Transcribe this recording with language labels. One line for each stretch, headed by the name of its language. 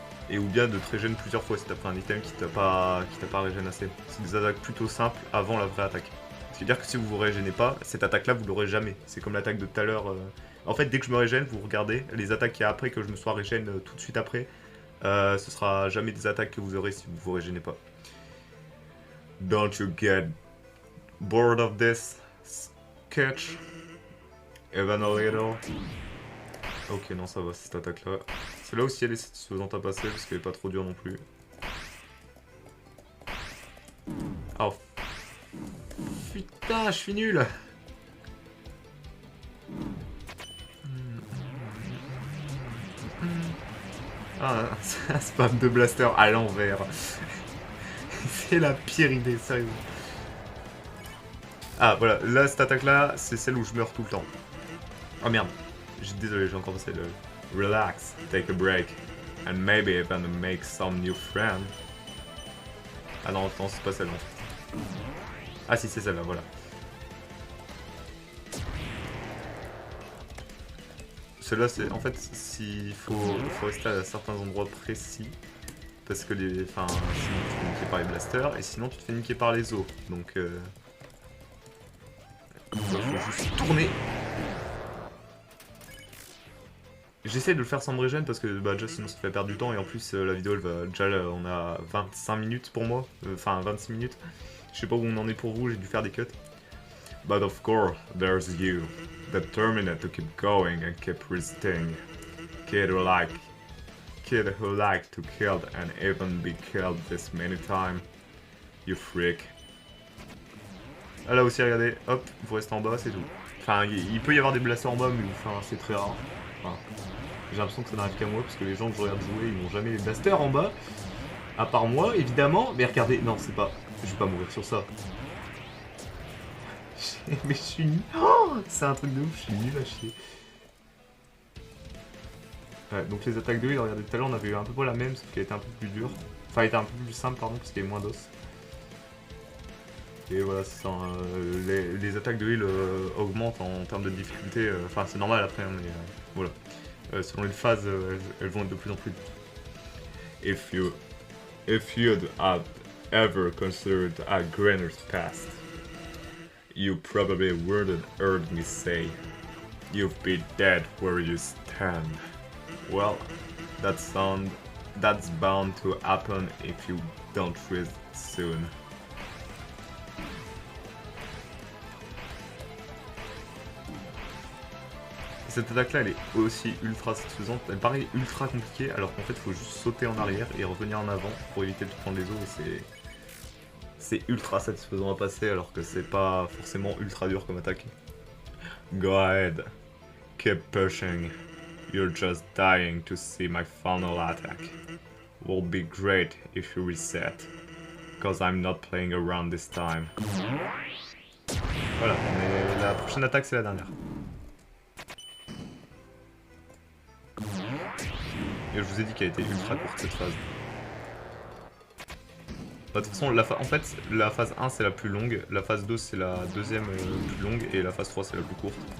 French: Et ou bien de te régène plusieurs fois si t'as pris un item qui t'a pas régène assez. C'est des attaques plutôt simples avant la vraie attaque. C'est-à-dire que si vous vous régénez pas, cette attaque-là, vous l'aurez jamais. C'est comme l'attaque de tout à l'heure. En fait, dès que je me régène, vous regardez, les attaques qu'il y a après que je me sois régène tout de suite après, ce sera jamais des attaques que vous aurez si vous vous régénez pas.
English: Don't you get bored of this sketch? Even a little?
French: Ok, non, ça va, cette attaque-là. Celle-là aussi, elle est satisfaisante à passer parce qu'elle est pas trop dure non plus. Oh. Putain, je suis nul. Ah, un spam de blaster à l'envers. C'est la pire idée, sérieux. Ah, voilà, là, cette attaque-là, c'est celle où je meurs tout le temps. Oh merde, désolé, j'ai encore passé le...
English: Relax, take a break, and maybe even make some new friends.
French: Ah non, attends, c'est pas celle-là. Ah si, c'est celle-là, voilà. Celle-là, c'est... En fait, s'il faut rester à certains endroits précis. Parce que les... Enfin, sinon tu te fais niquer par les blasters, et sinon tu te fais niquer par les os. Donc, il faut juste tourner. J'essaie de le faire sans me régène parce que bah, déjà sinon ça fait perdre du temps, et en plus la vidéo elle va déjà on a 25 minutes pour moi, enfin 26 minutes. Je sais pas où on en est pour vous, j'ai dû faire des cuts.
English: But of course, there's you, determined to keep going and keep resisting. Kid who like to kill and even be killed this many times. You freak.
French: Ah là aussi, regardez, hop, vous restez en bas, c'est tout. Enfin, il peut y avoir des blasters en bas, mais enfin, c'est très rare. Enfin, j'ai l'impression que ça n'arrive qu'à moi, parce que les gens que je regarde jouer, ils n'ont jamais les blasters en bas. À part moi, évidemment. Mais regardez, non, c'est pas... Je vais pas mourir sur ça. Mais je suis nul. Oh, c'est un truc de ouf, je suis nul à chier. Ouais, donc les attaques de heal, regardez, tout à l'heure on avait eu un peu la même, sauf qu'elle était un peu plus dure. Enfin, elle était un peu plus simple, pardon, parce qu'il y avait moins d'os. Et voilà, c'est ça, les attaques de heal augmentent en termes de difficulté. Enfin, c'est normal après, hein, mais voilà. Selon les phases, elles vont être de plus en plus dures.
English: If you'd had ever considered a Grenner's past, you probably wouldn't heard me say, you've been dead where you stand. Well, that's bound to happen if you don't rest soon.
French: Cette attaque là elle est aussi ultra satisfaisante, elle paraît ultra compliquée alors qu'en fait il faut juste sauter en arrière et revenir en avant pour éviter de prendre les os, et c'est ultra satisfaisant à passer alors que c'est pas forcément ultra dur comme attaque.
English: Go ahead, keep pushing, you're just dying to see my final attack. Will be great if you reset, cause I'm not playing around this time.
French: Voilà, mais la prochaine attaque c'est la dernière. Et je vous ai dit qu'elle était ultra courte cette phase. Bah, de toute façon, en fait, la phase 1 c'est la plus longue, la phase 2 c'est la deuxième plus longue, et la phase 3 c'est la plus courte.